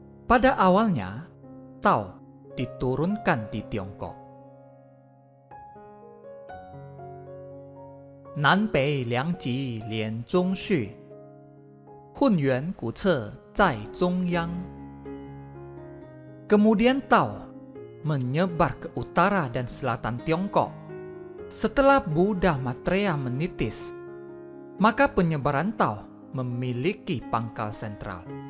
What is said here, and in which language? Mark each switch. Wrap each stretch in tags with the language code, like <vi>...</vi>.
<id>Pada awalnya, Tao diturunkan di Tiongkok.</id> <zh>南北两极连中续，混元古册在中央。</zh> <id>Kemudian Tao menyebar ke utara dan selatan Tiongkok. Setelah Buddha Maitreya menitis, maka penyebaran Tao memiliki pangkal sentral.</id>